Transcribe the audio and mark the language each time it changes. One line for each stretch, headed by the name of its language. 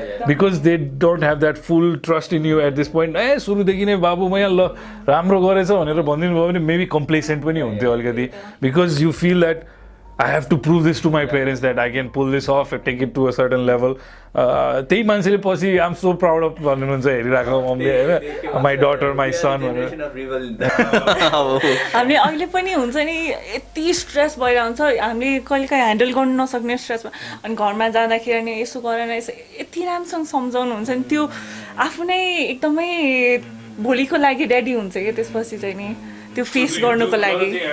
English: because they don't have that full trust in you at this point
Nepali: सुरुदेखि नै बाबु म यहाँ ल राम्रो गरेछ भनेर भनिदिनु भयो भने मेबी कम्प्लेसेन्ट पनि हुन्थ्यो अलिकति
English: Because you feel that I have to prove this to my parents that I can pull this off and take it to a certain level.
Nepali: त्यही मान्छेले पछि
English: I'm so proud of
Nepali: भन्नुहुन्छ हेरिरहेको मम्मीले हैन
English: my daughter my son
Nepali: हामीले अहिले पनि हुन्छ नि यति स्ट्रेस भइरहन्छ हामीले कहिलेकाहीँ ह्यान्डल गर्न नसक्ने स्ट्रेसमा अनि घरमा जाँदाखेरि नि यसो गरेर यसो यति राम्रोसँग सम्झाउनु हुन्छ नि त्यो आफू नै एकदमै भोलिको लागि रेडी हुन्छ कि त्यसपछि चाहिँ नि त्यो फेस गर्नुको लागि